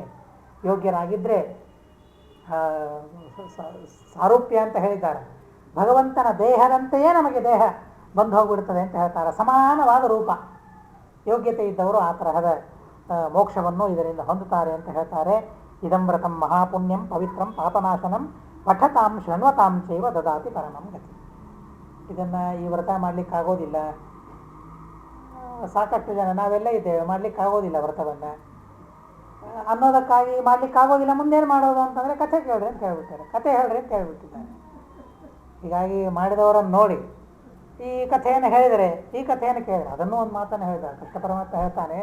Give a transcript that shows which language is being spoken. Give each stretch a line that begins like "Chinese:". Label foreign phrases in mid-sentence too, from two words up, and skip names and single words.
Kannada: ಯೋಗ್ಯರಾಗಿದ್ದರೆ ಸಾರೂಪ್ಯ ಅಂತ ಹೇಳಿದ್ದಾರೆ. ಭಗವಂತನ ದೇಹದಂತೆಯೇ ನಮಗೆ ದೇಹ ಬಂದು ಹೋಗ್ಬಿಡ್ತದೆ ಅಂತ ಹೇಳ್ತಾರೆ. ಸಮಾನವಾದ ರೂಪ. ಯೋಗ್ಯತೆ ಇದ್ದವರು ಆ ತರಹದ ಮೋಕ್ಷವನ್ನು ಇದರಿಂದ ಹೊಂದುತ್ತಾರೆ ಅಂತ ಹೇಳ್ತಾರೆ.
Sanskrit: ಇದಂ ವ್ರತಂ ಮಹಾಪುಣ್ಯಂ ಪವಿತ್ರಂ ಪಾಪನಾಶನಂ ಪಠತಾಂ ಶೃಣ್ವತಾಂ ಚೈವ ದದಾತಿ ಪರಮಂ ಗತಿ.
Kannada: ಇದನ್ನು ಈ ವ್ರತ ಮಾಡಲಿಕ್ಕಾಗೋದಿಲ್ಲ, ಸಾಕಷ್ಟು ಜನ ನಾವೆಲ್ಲ ಇದ್ದೇವೆ, ಮಾಡಲಿಕ್ಕಾಗೋದಿಲ್ಲ ವ್ರತವನ್ನು ಅನ್ನೋದಕ್ಕಾಗಿ ಮಾಡಲಿಕ್ಕಾಗೋದಿಲ್ಲ, ಮುಂದೇನು ಮಾಡೋದು ಅಂತಂದರೆ ಕಥೆ ಕೇಳ್ರಿ ಅಂತ ಹೇಳ್ಬಿಡ್ತಾರೆ, ಕಥೆ ಹೇಳ್ರಿ ಅಂತ ಹೇಳ್ಬಿಟ್ಟಿದ್ದಾರೆ. ಹೀಗಾಗಿ ಮಾಡಿದವರನ್ನು ನೋಡಿ ಈ ಕಥೆಯನ್ನು ಹೇಳಿದರೆ, ಈ ಕಥೆಯನ್ನು ಕೇಳಿದರೆ, ಅದನ್ನೂ ಒಂದು ಮಾತನ್ನು ಹೇಳಿದ ಕೃಷ್ಣ ಪರಮಾತ್ಮ ಹೇಳ್ತಾನೆ.